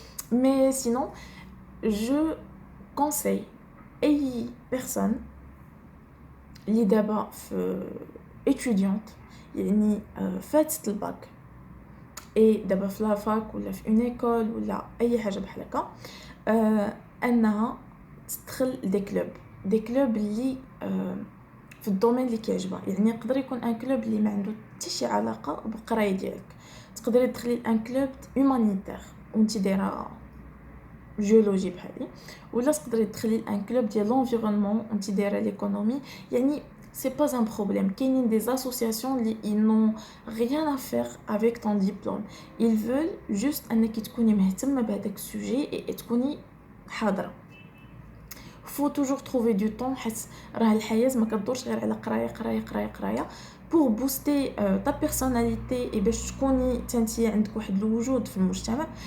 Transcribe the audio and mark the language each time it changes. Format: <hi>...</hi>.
<fr>Mais sinon, je conseille</fr> <ar>أي personne اللي دابا في étudiante يعني فاتت الباك اي دابا في لافاك ولا في اون ايكول ولا اي حاجه بحال هكا، انها تدخل دي كلوب اللي في الدومين اللي كيعجبها. يعني يقدر يكون ان كلوب اللي ما عنده حتى شي علاقه بالقرايه ديالك، تقدري تدخلي ان كلوب هومانيتير وانت دايره جيولوجي بحالي، ولا تقدري تدخلي ان كلوب ديال لونفيرونمون وانت دايره ليكونومي.</ar> <fr>يعني c'est pas un problème. كاينين des associations اللي ils n'ont rien à faire avec ton diplôme. ils veulent juste</fr> <ar>انك تكوني مهتمه بهذاك السوجي et تكوني حاضره.</ar> <fr>faut toujours trouver du temps</fr> <ar>حيت راه الحياه ما كدورش غير على قرايه</ar> <fr>pour booster ta personnalité</fr> <ar>et باش تكوني تنتي عندك واحد الوجود في المجتمع.</ar>